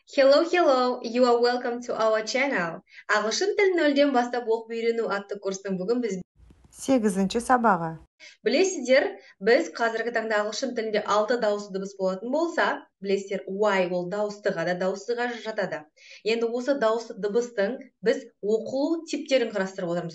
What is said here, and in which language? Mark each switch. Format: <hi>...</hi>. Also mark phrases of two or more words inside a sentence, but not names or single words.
<en>Hello, hello, you are welcome to our channel.</en> <kk>Ағылшын тілін нөлден бастап оқып үйрену атты курстың бүгін біз 8-ші сабағы. білесіздер, біз қазіргі таңда ағылшын тілінде 6 дауысты дыбыс болатын болса, білесіздер, Y ол дауыстыға да дауыстыға жатады. Енді осы дауысты дыбыстың біз оқылу типтерін қарастырып отырмыз.</kk>